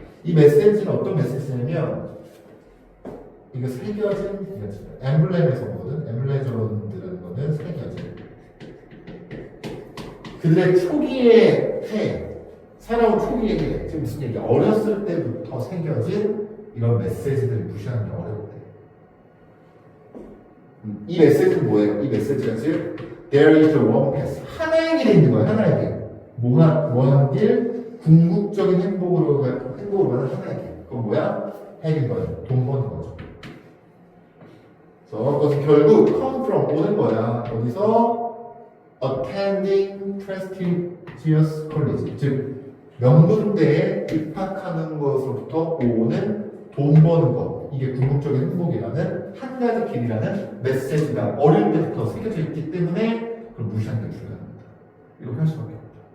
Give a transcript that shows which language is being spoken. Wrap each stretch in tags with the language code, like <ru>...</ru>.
<ko>이 메시지는 어떤 메시지냐면 이거 새겨진 엠블렘에서 보거든. 엠블렘으로는 거는 새겨진 그들의 초기의 해 살아온 초기의 해 지금 무슨 얘기야? 어렸을 때부터 새겨진 이런 메시지들을 무시하는 게 어렵대. 이 메시지는 뭐예요? 이 메시지가 즉</ko> <en>There is one path.</en> <ko>하나의 길이 있는 거야. 하나의 길. 뭐하는 길? 궁극적인 행복으로 가는 하나의 길. 그건 뭐야? 핵인 거예요. 돈 버는 거죠. 그래서 그것은 결국 come from 오는 거야. 어디서?</ko> <en>attending prestigious college.</en> <ko>즉 명문대에 입학하는 것으로부터 오는 돈 버는 것. 이게 궁극적인 행복이라는 한 가지 길이라는 메시지가 어릴 때부터 새겨져 있기 때문에 그걸 무시하는 게 중요합니다. 이렇게 할 수밖에 없다.</ko>